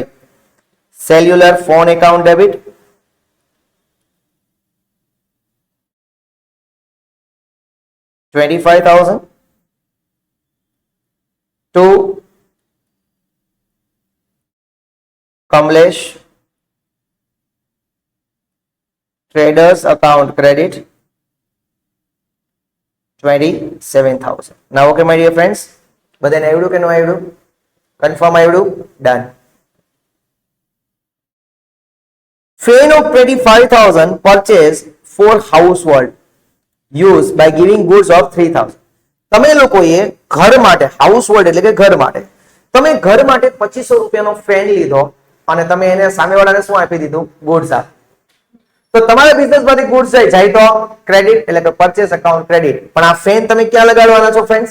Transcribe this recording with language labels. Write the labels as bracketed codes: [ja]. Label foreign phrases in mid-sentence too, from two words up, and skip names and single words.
[en] cellular phone account debit 25,000 to Kamlesh Traders account credit 27,000. Now okay my dear friends, [gu] બધાને આવડ્યું કે ન આવડ્યું? કન્ફર્મ આવડ્યું? ડન. [en] Fan of 25,000 purchased for household use by giving goods of 3,000. [gu] તમે લોકોએ ઘર માટે, હાઉસહોલ્ડ એટલે કે ઘર માટે તમે ઘર માટે 2500 રૂપિયાનો ફેન લીધો અને તમે એને સામેવાળાને શું આપી દીધું? ગુડ્સ આપ. તો તમારા બિઝનેસ માંથી ગુડ્સ જાય તો ક્રેડિટ એટલે કે [en] purchase account credit. [gu] પણ આ ફેન તમે ક્યાં લગાડવાના છો ફ્રેન્ડ્સ?